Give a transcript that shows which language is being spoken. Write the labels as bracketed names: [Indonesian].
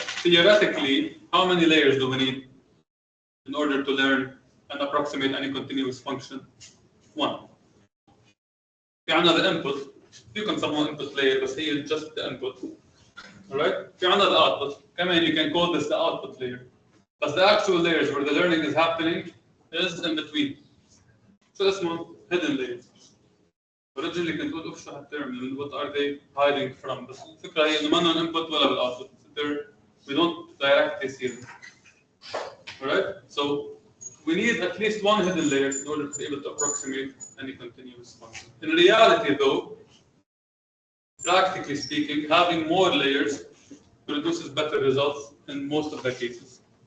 [English] Theoretically, how many layers do we need in order to learn and approximate any continuous function? 1. [Arabic] في عندنا [English] the input [Arabic] فيكم سموه [English] input layer [Arabic] بس هي [English] just the input. Alright? [Arabic] في عندنا [English] the output. كمان you can call this the output layer. But the actual layers where the learning is happening is in between. [Arabic] شو اسمه hidden layers. Originally كنت قلت شو هالترم [English] what are they hiding from [Arabic] بس الفكرة هي إنه ما لهم input ولا بالoutput. [English] We don't directly see them. Alright? So we need at least one hidden layer in order to be able to approximate any continuous function. In reality though, practically speaking, having more layers produces better results in most of the cases.